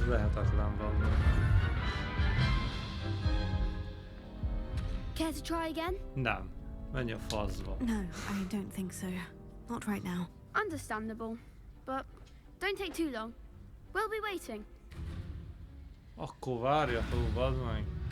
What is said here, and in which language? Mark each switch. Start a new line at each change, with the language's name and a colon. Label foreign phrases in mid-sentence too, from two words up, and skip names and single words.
Hungarian: lehetetlen valami.
English: Care to try again?
Hungarian: Nem. Menj a faszba.
English: No, I don't think so. Not right now. Understandable. But don't take too long. We'll be waiting.
Hungarian: Akkor várjatok, bazd meg.